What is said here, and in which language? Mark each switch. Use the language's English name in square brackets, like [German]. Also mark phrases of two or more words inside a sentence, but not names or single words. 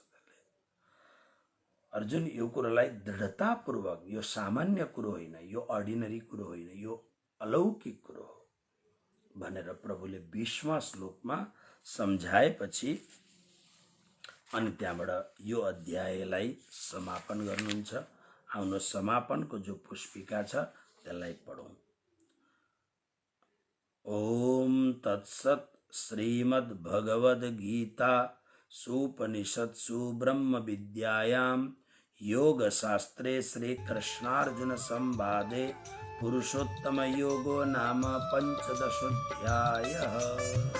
[Nepali] अर्जुन यो कुरोलाई दृढतापूर्वक, यो सामान्य कुरो होइन, यो अर्डिनरी कुरो होइन, यो अलौकिक कुरो हो भनेर प्रभुले 20वां श्लोकमा सम्झाएपछि अनि त्यहाँबाट यो अध्यायलाई समापन गर्नुहुन्छ। आउनु समापनको जो पुष्पिका छ त्यसलाई पढौँ। [Sanskrit] ओम तत्सत। श्रीमद्भगवद्गीता सुपनिषत्सु ब्रह्म विद्यायां योग शास्त्रे श्री कृष्णार्जुन संवादे पुरुषोत्तम योगो नाम पंचदशोऽध्यायः।